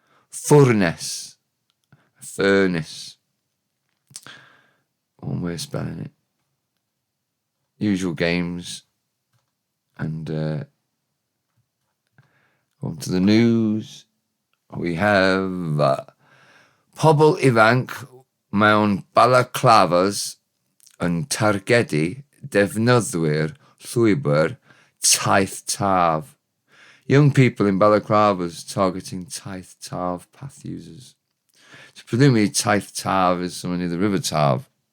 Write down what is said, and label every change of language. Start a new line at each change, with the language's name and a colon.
English: Furnace, furnace. One way of spelling it. usual games, and on to the news. We have
Welsh: pobl ifanc mewn balaclavas yn targedu defnyddwyr llwybr taith taf.
English: Young people in balaclavas targeting taith taf path users. So presumably taith taf is someone near the river Tav.